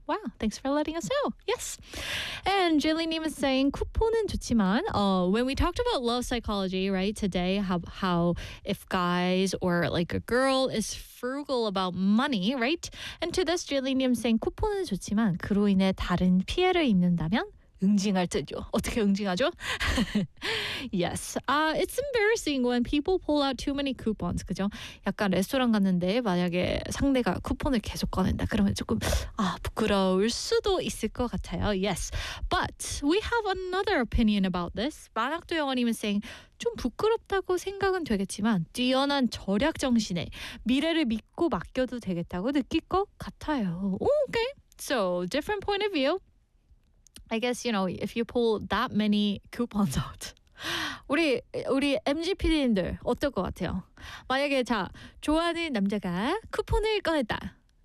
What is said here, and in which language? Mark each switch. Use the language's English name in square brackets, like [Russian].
[English] Wow, thanks for letting us know. Yes. And Jillian Nim is saying, [Korean] 쿠폰은 좋지만, [English] when we talked about love psychology, right, today, how if guys or like a girl is frugal about money, right? And to this, Jillian Nim is saying, [Korean] 쿠폰은 좋지만, 그로 인해 다른 피해를 입는다면, 응징할 듯요. 어떻게 응징하죠? [English] Yes. It's embarrassing when people pull out too many coupons, [Korean] 그죠? 약간 레스토랑 갔는데 만약에 상대가 쿠폰을 계속 꺼낸다. 그러면 조금 부끄러울 수도 있을 것 같아요. [English] Yes. But we have another opinion about this. [Korean] 만학도 영원님은 saying, 좀 부끄럽다고 생각은 되겠지만 뛰어난 절약 정신에 미래를 믿고 맡겨도 되겠다고 느낄 것 같아요. [English] Okay. So, different point of view. I guess, you know, if you pull that many coupons out. [Korean] 우리 MGPD님들 어떨 것 같아요? 만약에 자, 좋아하는 남자가 쿠폰을 꺼냈다.